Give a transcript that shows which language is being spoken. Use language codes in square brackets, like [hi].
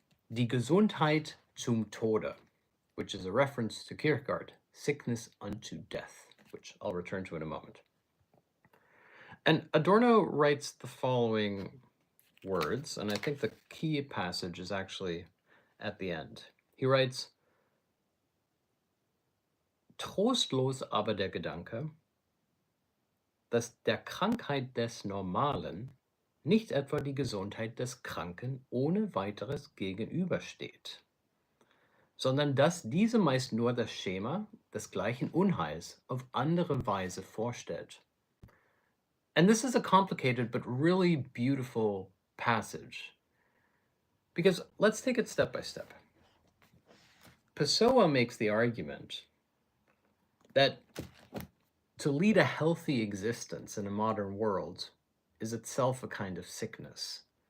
[de] Die Gesundheit zum Tode, [en] which is a reference to Kierkegaard, sickness unto death, which I'll return to in a moment. And Adorno writes the following words, and I think the key passage is actually at the end. He writes, [de] trostlos aber der Gedanke, dass der Krankheit des Normalen nicht etwa die Gesundheit des Kranken ohne weiteres gegenübersteht, sondern dass diese meist nur das Schema des gleichen Unheils auf andere Weise vorstellt. [en] And this is a complicated but really beautiful passage, because let's take it step by step. Pessoa makes the argument that to lead a healthy existence in a modern world is itself a kind of sickness.